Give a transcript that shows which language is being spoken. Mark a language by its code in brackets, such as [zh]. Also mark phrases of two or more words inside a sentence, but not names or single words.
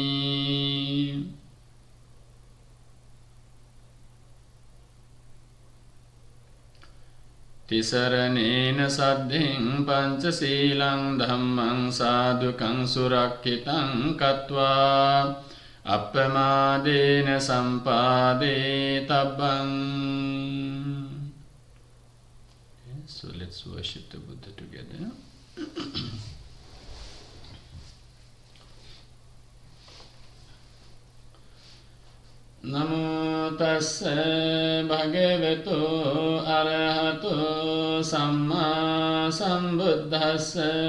[pi] තිසරණේන සද්ධින් පංචශීලං ධම්මං සාදුකං සුරක්ඛිතං කତ୍වා අප්පමාදේන සම්පාදේ තබ්බං. [en] So let's worship the Buddha together. [pi] Namo tassa bhagavato arahato samma sambuddhassa.